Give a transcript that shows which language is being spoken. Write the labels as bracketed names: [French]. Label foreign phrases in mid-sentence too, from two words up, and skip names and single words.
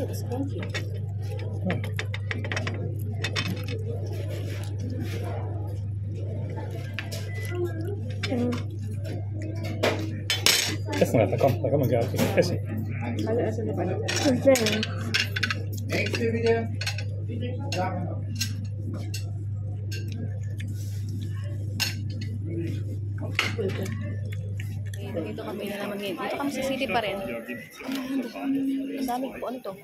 [English] It's crunchy. [Swedish] Testa detta, kom. Där kommer gröt. Testa. [Filipino] Dito kami na naman ngayon. Dito kami sa city pa rin. Ang dami po. Ano to?